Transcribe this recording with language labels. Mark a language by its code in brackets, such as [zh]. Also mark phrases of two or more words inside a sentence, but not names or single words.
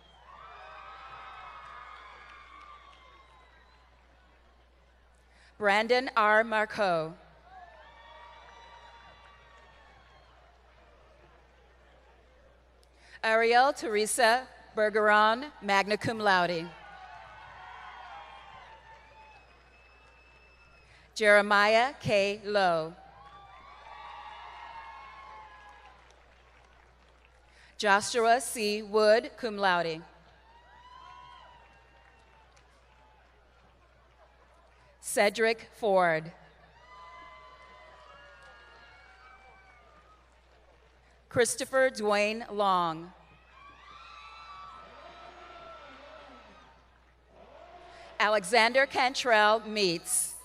[en] Brandon R. Marcoux. Ariel Teresa Bergeron, [la] magna cum laude. [en] Jeremiah K. Lowe. Joshua C. Wood, [la] cum laude. [en] Cedric Ford. Christopher Dwayne Long. Alexander Cantrell Meets.